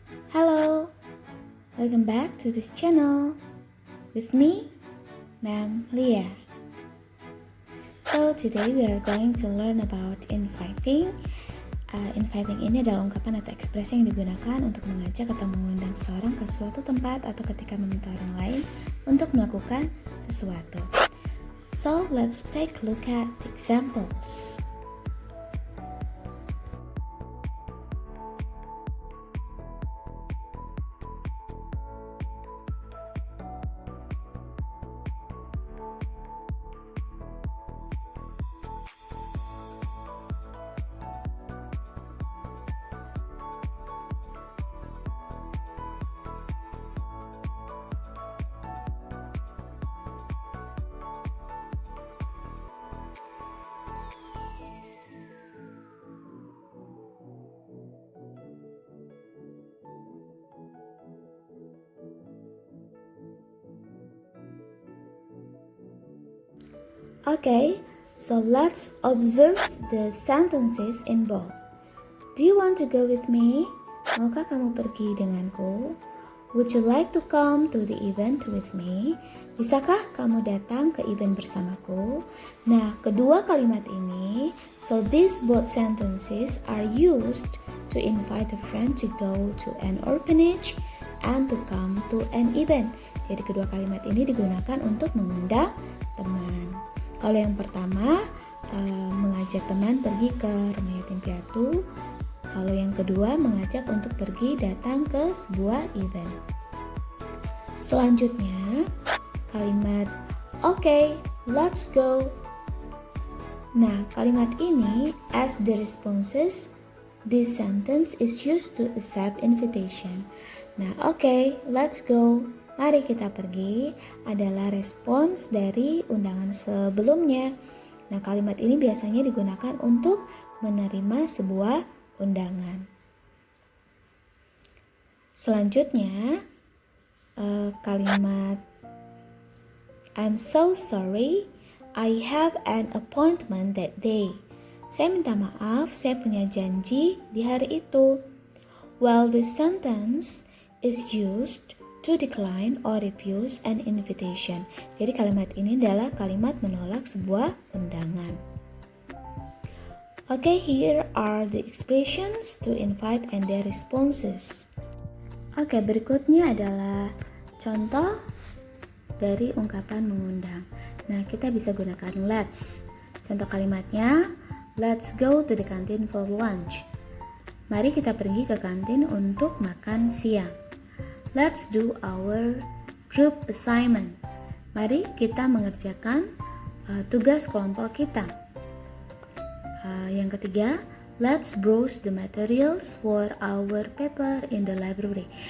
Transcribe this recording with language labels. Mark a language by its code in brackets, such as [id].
[en] Hello, welcome back to this channel with me, Ma'am Leah. So today we are going to learn about inviting. [id] Inviting ini adalah ungkapan atau ekspresi yang digunakan untuk mengajak atau mengundang seseorang ke suatu tempat atau ketika meminta orang lain untuk melakukan sesuatu. [en] So let's take a look at the examples. Okay, so let's observe the sentences in bold. Do you want to go with me? [id] Maukah kamu pergi denganku? [en] Would you like to come to the event with me? [id] Bisakah kamu datang ke event bersamaku? [en] Nah, kedua kalimat ini, so these both sentences are used to invite a friend to go to an orphanage and to come to an event. [id] Jadi kedua kalimat ini digunakan untuk mengundang teman. Kalau yang pertama, mengajak teman pergi ke rumah yatim piatu. Kalau yang kedua, mengajak untuk pergi datang ke sebuah event. [en] Selanjutnya, kalimat okay, let's go. Nah, kalimat ini as the responses, this sentence is used to accept invitation. Nah, okay, let's go. [id] Mari kita pergi adalah respons dari undangan sebelumnya. Nah, kalimat ini biasanya digunakan untuk menerima sebuah undangan. [en] Selanjutnya, kalimat I'm so sorry, I have an appointment that day. [id] Saya minta maaf, saya punya janji di hari itu. [en] Well, this sentence is used to decline or refuse an invitation. [id] Jadi kalimat ini adalah kalimat menolak sebuah undangan. [en] Okay, here are the expressions to invite and their responses. [id] Okay, berikutnya adalah contoh dari ungkapan mengundang. [en] Nah, kita bisa gunakan let's. Contoh kalimatnya, let's go to the canteen for lunch. [id] Mari kita pergi ke kantin untuk makan siang. Let's do our group assignment. Mari kita mengerjakan tugas kelompok kita. [en] Yang ketiga, let's browse the materials for our paper in the library.